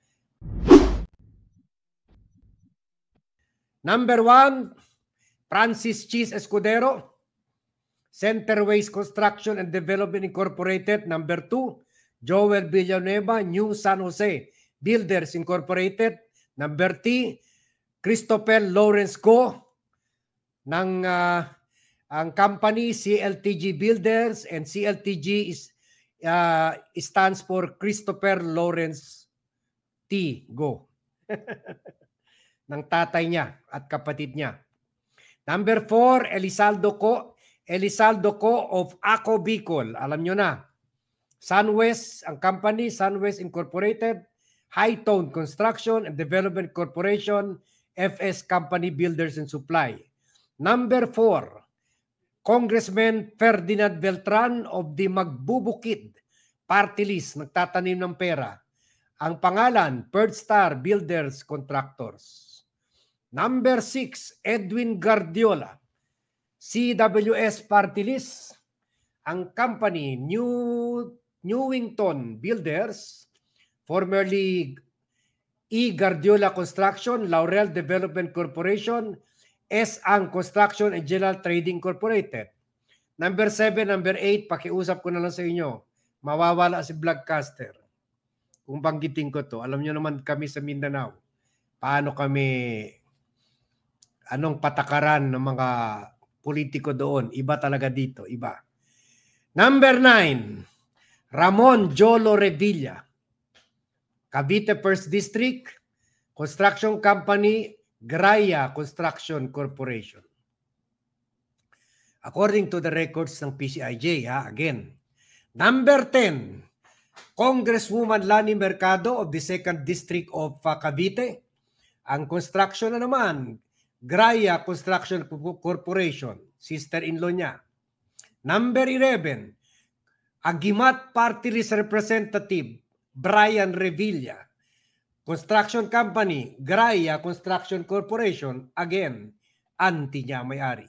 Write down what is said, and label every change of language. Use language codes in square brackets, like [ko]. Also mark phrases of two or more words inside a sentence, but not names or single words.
[tl] Number 1, Francis Cheese Escudero, Centerways Construction and Development Incorporated. Number 2, Joel Villanueva, New San Jose Builders Incorporated. Number 3, Christopher Lawrence Go, ng ang [en] company CLTG Builders, and CLTG stands for Christopher Lawrence T. Go. [tl] Ng tatay niya at kapatid niya. [en] Number 4, Elizaldo Co of Ako Bicol. [tl] Alam nyo na. Sunwest, ang company, Sunwest Incorporated, Hightone Construction and Development Corporation, FS Company Builders and Supply. [en] Number 4, Congressman Ferdinand Beltran of the Magbubukid Party List, [tl] nagtatanim ng pera. Ang pangalan, Third Star Builders Contractors. Number 6, Edwin Guardiola, CWS Party List. Ang company, Newington Builders, formerly E. Guardiola Construction, Laurel Development Corporation, S-Ang Construction and General Trading Incorporated. Number 7, number 8, pakiusap ko na lang sa inyo, mawawala si Vlogcaster. Kung banggitin ko to, alam nyo naman kami sa Mindanao, paano kami, anong patakaran ng mga politiko doon. Iba talaga dito, iba. Number 9, Ramon Jolo Revilla, Cavite First District, [en] Construction Company, [tl] Graya Construction Corporation. [en] According to the records ng PCIJ, again. Number 10, Congresswoman Lani Mercado of the 2nd District of Cavite. [tl] Ang construction na naman, Graya Construction Corporation, sister-in-law niya. Number 11, Agimat Party List Representative Brian Revilla, [en] Construction Company, [tl] Graya Construction Corporation, again, anti niya may-ari.